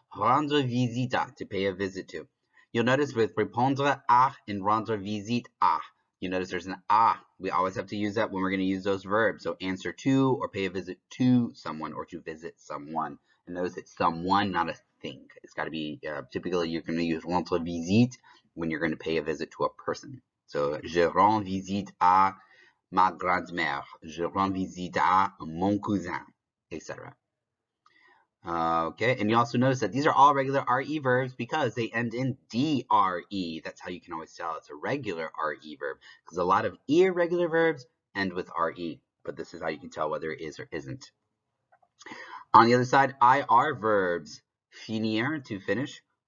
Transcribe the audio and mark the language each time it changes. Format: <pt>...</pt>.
<en>Rendre visite, to pay a visit to. You'll notice with répondre à and rendre visite à, you notice there's an à. We always have to use that when we're going to use those verbs. So answer to or pay a visit to someone or to visit someone. And notice it's someone, not a thing. It's got to be, typically you're going to use rendre visite when you're going to pay a visit to a person.</en> <fr>So, je rends visite à ma grand-mère. Je rends visite à mon cousin, etc.</fr> <en>Okay, and you also notice that these are all regular RE verbs because they end in DRE. That's how you can always tell it's a regular RE verb, because a lot of irregular verbs end with RE, but this is how you can tell whether it is or isn't. On the other side, IR verbs. Finir, to finish.</en>